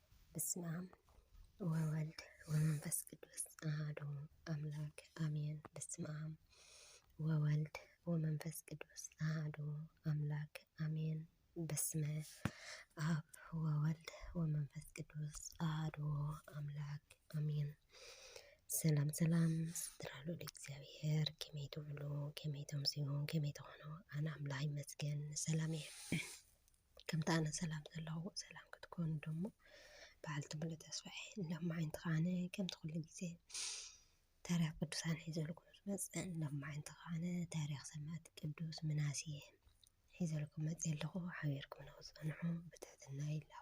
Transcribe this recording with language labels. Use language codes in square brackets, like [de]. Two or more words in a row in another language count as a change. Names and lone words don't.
[gez] በስመ አብ ወወልድ ወመንፈስ ቅዱስ አሐዱ አምላክ አሜን። በስመ አብ ወወልድ ወመንፈስ ቅዱስ አሐዱ አምላክ አሜን። በስመ አብ ወወልድ ወመንፈስ ቅዱስ አሐዱ አምላክ አሜን። [ti] ሰላም ሰላም ስትራሉ ለእግዚአብሔር ከመይ ትውሉ ከመይ ተምሲኡ ከመይ ትኾኑ ኣነ ኣምላኽ ይመስገን ሰላም እየ። ከምታ ኣነ ሰላም ዘለኹ ሰላም ክትኮኑ ደሞ በዓልቲ ሙሉ ተስፋ እንደማዓይንቲ ኻነ ከምቲ ኩሉ ግዜ ታሪኽ ቅዱሳን ሒዘልኩም ዝመፅእ እንደማዓይንቲ ኻነ ታሪኽ ሰማዕቲ ቅዱስ ምናሴ ሒዘልኩም መፅእ ኣለኹ። ሓቢርኩም ንኽትፀንሑ ብትሕትና ይላኹ።